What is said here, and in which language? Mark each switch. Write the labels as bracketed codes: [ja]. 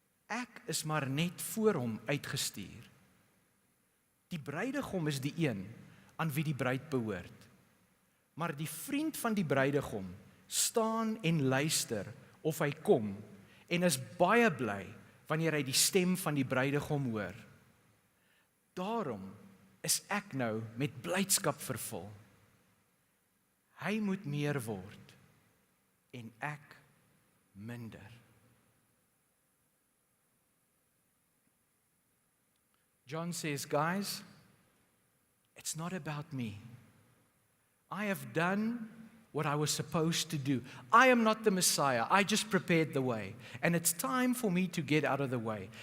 [af] Ek is maar net voor hom uitgestuur. Die bruidegom is die een aan wie die bruid behoort. Maar die vriend van die bruidegom staan en luister of hy kom en is baie bly wanneer hy die stem van die bruidegom hoor. Daarom is ek nou met blydskap vervul. Hy moet meer word en ek minder. [en] John says, guys, it's not about me. I have done what I was supposed to do. I am not the Messiah. I just prepared the way. And it's time for me to get out of the way.